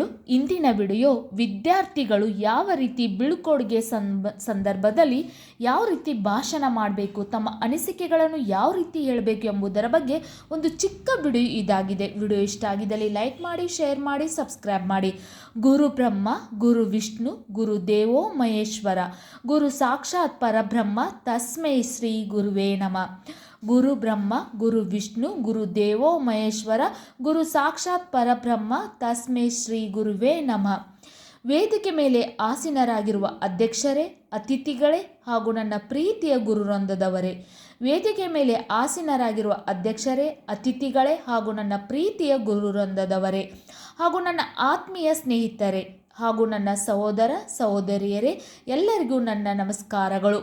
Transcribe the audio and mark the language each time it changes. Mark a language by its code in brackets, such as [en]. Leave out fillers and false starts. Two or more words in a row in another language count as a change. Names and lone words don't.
[kn] ಇಂದಿನ ವಿಡಿಯೋ ವಿದ್ಯಾರ್ಥಿಗಳು ಯಾವ ರೀತಿ ಬೀಳ್ಕೊಡುಗೆ ಸಂದರ್ಭದಲ್ಲಿ ಯಾವ ರೀತಿ ಭಾಷಣ ಮಾಡಬೇಕು, ತಮ್ಮ ಅನಿಸಿಕೆಗಳನ್ನು ಯಾವ ರೀತಿ ಹೇಳಬೇಕು ಎಂಬುದರ ಬಗ್ಗೆ ಒಂದು ಚಿಕ್ಕ ವಿಡಿಯೋ ಇದಾಗಿದೆ. ವಿಡಿಯೋ ಇಷ್ಟ ಆಗಿದ್ದಲ್ಲಿ ಲೈಕ್ ಮಾಡಿ, ಶೇರ್ ಮಾಡಿ, ಸಬ್ಸ್ಕ್ರೈಬ್ ಮಾಡಿ. [sa] ಗುರು ಬ್ರಹ್ಮ, ಗುರು ವಿಷ್ಣು, ಗುರು ದೇವೋ ಮಹೇಶ್ವರ, ಗುರು ಸಾಕ್ಷಾತ್ ಪರಬ್ರಹ್ಮ, ತಸ್ಮೈ ಶ್ರೀ ಗುರುವೇ ನಮಃ. ಗುರು ಬ್ರಹ್ಮ, ಗುರು ವಿಷ್ಣು, ಗುರು ದೇವೋ ಮಹೇಶ್ವರ, ಗುರು ಸಾಕ್ಷಾತ್ ಪರಬ್ರಹ್ಮ, ತಸ್ಮೈ ಶ್ರೀ ಗುರುವೇ ನಮಃ. [kn] ವೇದಿಕೆ ಮೇಲೆ ಆಸೀನರಾಗಿರುವ ಅಧ್ಯಕ್ಷರೇ, ಅತಿಥಿಗಳೇ ಹಾಗೂ ನನ್ನ ಪ್ರೀತಿಯ ಗುರುವೃಂದದವರೇ, ವೇದಿಕೆ ಮೇಲೆ ಆಸೀನರಾಗಿರುವ ಅಧ್ಯಕ್ಷರೇ, ಅತಿಥಿಗಳೇ ಹಾಗೂ ನನ್ನ ಪ್ರೀತಿಯ ಗುರುವೃಂದದವರೇ ಹಾಗೂ ನನ್ನ ಆತ್ಮೀಯ ಸ್ನೇಹಿತರೆ ಹಾಗೂ ನನ್ನ ಸಹೋದರ ಸಹೋದರಿಯರೇ, ಎಲ್ಲರಿಗೂ ನನ್ನ ನಮಸ್ಕಾರಗಳು.